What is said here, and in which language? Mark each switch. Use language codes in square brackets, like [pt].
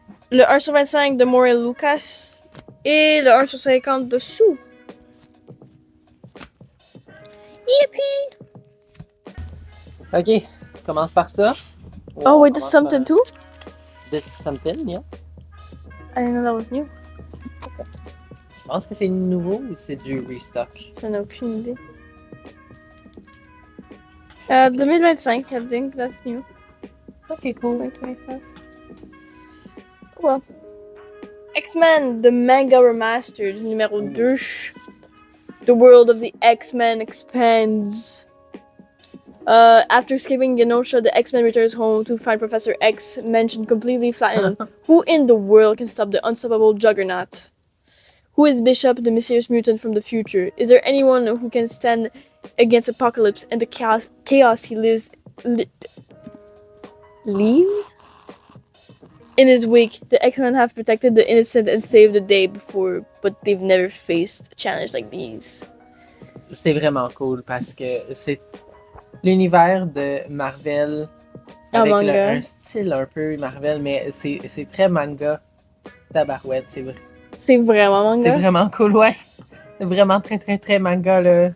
[fr] Le 1 sur 25 de Morel Lucas. Et le 1 sur 50 de Sue. [en] Yippee! [fr] Ok, tu commences par ça. [en] Oh, wait, this is something too? This is something, yeah. I didn't know that was new. [fr] Je pense que c'est nouveau ou c'est du restock? J'en ai aucune idée. [en] 2025, I think that's new. Ok, cool. 2025. Well. X-Men, the manga remastered, numéro 2. The world of the X-Men expands. After escaping Genosha, the X-Men returns home to find Professor X mentioned completely flattened. Who in the world can stop the unstoppable Juggernaut? Who is Bishop, the mysterious mutant from the future? Is there anyone who can stand against Apocalypse and the chaos he leaves in his wake? The X-Men have protected the innocent and saved the day before, but they've never faced a challenge like these. [fr] C'est vraiment cool parce que c'est l'univers de Marvel avec un style un peu Marvel, mais c'est très manga. Tabarouette, c'est vrai. C'est vraiment manga. C'est vraiment cool, ouais. C'est vraiment très, très, très manga, là.